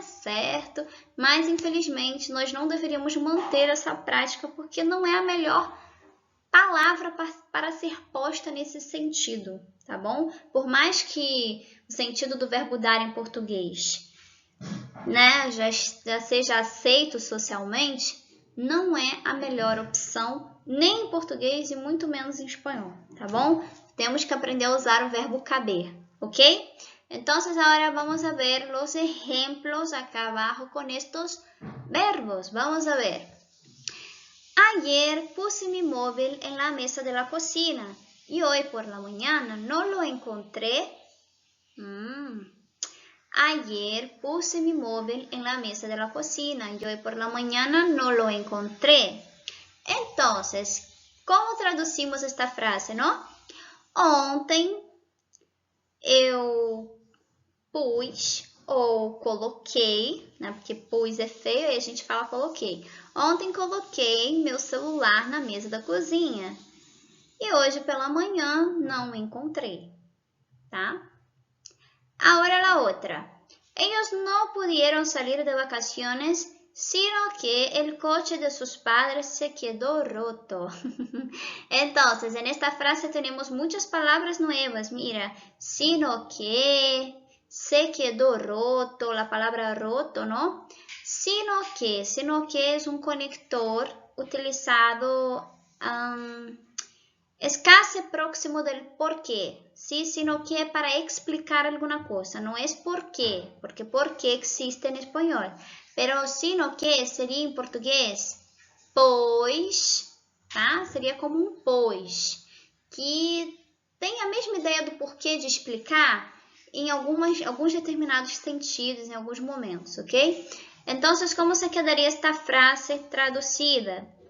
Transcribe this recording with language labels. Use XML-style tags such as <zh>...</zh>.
<pt>Certo, mas infelizmente nós não deveríamos manter essa prática porque não é a melhor palavra para ser posta nesse sentido, tá bom? Por mais que o sentido do verbo dar em português, né, já seja aceito socialmente, não é a melhor opção, nem em português e muito menos em espanhol, tá bom? Temos que aprender a usar o verbo caber,</pt> <es>¿ok? Entonces ahora vamos a ver los ejemplos acá abajo con estos verbos. Vamos a ver. Ayer puse mi móvil en la mesa de la cocina y hoy por la mañana no lo encontré. Ayer puse mi móvil en la mesa de la cocina y hoy por la mañana no lo encontré. Entonces, ¿cómo traducimos esta frase, no?</es> <pt>Ontem eu pus ou coloquei, né? Porque pus é feio e a gente fala coloquei. Ontem coloquei meu celular na mesa da cozinha e hoje pela manhã não encontrei, tá?</pt> <es>Ahora la otra. Ellos no pudieron salir de vacaciones, sino que el coche de sus padres se quedó roto. Entonces, en esta frase tenemos muchas palabras nuevas. Mira, sino que, se quedó roto, la palabra roto, ¿no? Sino que es un conector utilizado, es casi próximo del por qué, ¿sí? Sino que para explicar alguna cosa, no es por qué, porque por qué existe en español. Pero sino que</es> <pt>seria em português pois, tá? Seria como um pois, que tem a mesma ideia do porquê de explicar em alguns determinados sentidos, em alguns momentos, ok? Então, como se quedaria esta frase traduzida?</pt>